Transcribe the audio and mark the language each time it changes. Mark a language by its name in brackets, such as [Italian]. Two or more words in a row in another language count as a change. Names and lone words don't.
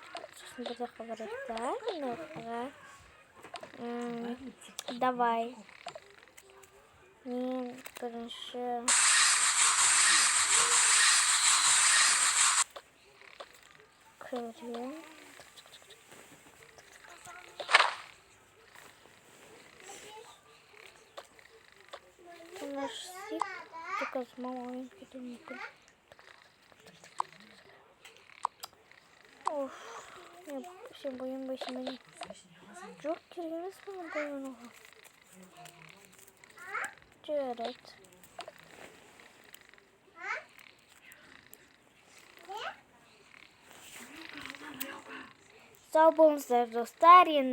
[Kazakh] Сосын бір жаққа барайық та. Мына жаққа. Давай. Мен бірінші кірем. Наш сип. [Russian] Только с мамой [Kazakh] кетуім мүмкін. [Russian] Оф. [Kazakh] Сен боянбайсың бе? Жоқ, керек емес маған боянуға. Жарайды. Сау болыңыздар, достар.